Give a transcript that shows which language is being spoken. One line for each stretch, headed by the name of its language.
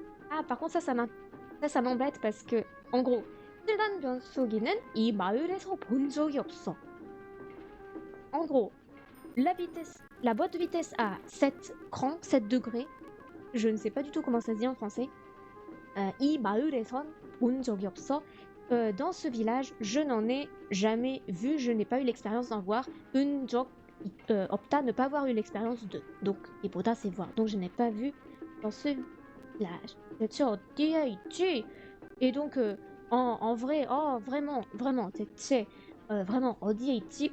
French: Ah, par contre, ça m'embête parce que, en gros,
Korean: 칠단 변속기는 이 마을에서 본 적이 없어.
French: En gros, la boîte de vitesse a 7 crans, 7 degrés. Je ne sais pas du tout comment ça se dit en français.
Korean: 이 마을에선 본 적이 없어.
French: Dans ce village, je n'en ai jamais vu. Je n'ai pas eu l'expérience d'en voir.
Korean: 적 없다,
French: ne pas avoir eu l'expérience de. Donc,
Korean: 이보다
French: c'est voir. Donc, je n'ai pas vu dans ce village.
Korean: 대체 어디에 있지?
French: Et donc, en vrai, oh, vraiment,
Korean: 대체,
French: vraiment,
Korean: 어디에 있지?